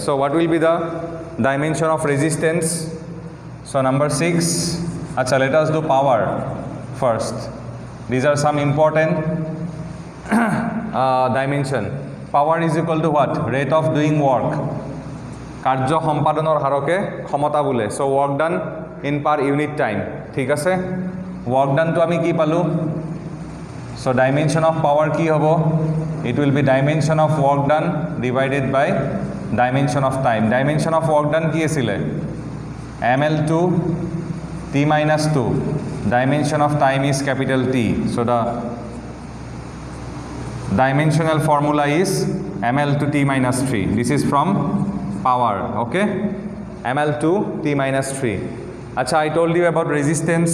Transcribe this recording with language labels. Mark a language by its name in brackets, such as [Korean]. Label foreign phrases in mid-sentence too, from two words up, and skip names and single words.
[English] So what will be the dimension of resistance? So number 6. Acha, let us do power first. These are some important dimension. Power is equal to what? Rate of doing work. [Assamese] কার্য সম্পাদনৰ হাৰকে ক্ষমতা বোলে. [English] So work done in per unit time. [Assamese] ঠিক আছে? [English] Work done [Assamese] তো আমি কি পালো? [English] So dimension of power [Assamese] কি হ'ব? [English] It will be dimension of work done divided by dimension of time. Dimension of work done [Assamese] কি আছিলে? [English] ML2 T minus 2. Dimension of time is capital T. So the dimensional formula is ML to T minus 3. This is from power. Okay? ML to T minus 3. Acha, I told you about resistance.